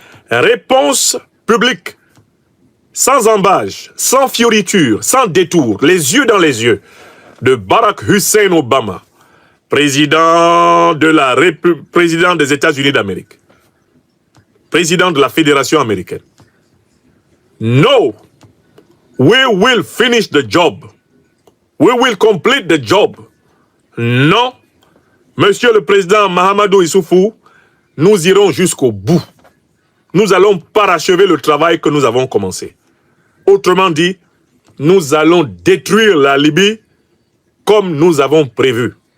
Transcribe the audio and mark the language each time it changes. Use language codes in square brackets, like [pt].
[fr] Réponse publique, sans embâche, sans fioriture, sans détour, les yeux dans les yeux, de Barack Hussein Obama, président des États-Unis d'Amérique, président de la Fédération américaine. [en] No, we will finish the job. We will complete the job. [fr] Non, Monsieur le Président Mahamadou Issoufou, nous irons jusqu'au bout. Nous allons parachever le travail que nous avons commencé. Autrement dit, nous allons détruire la Libye comme nous avons prévu.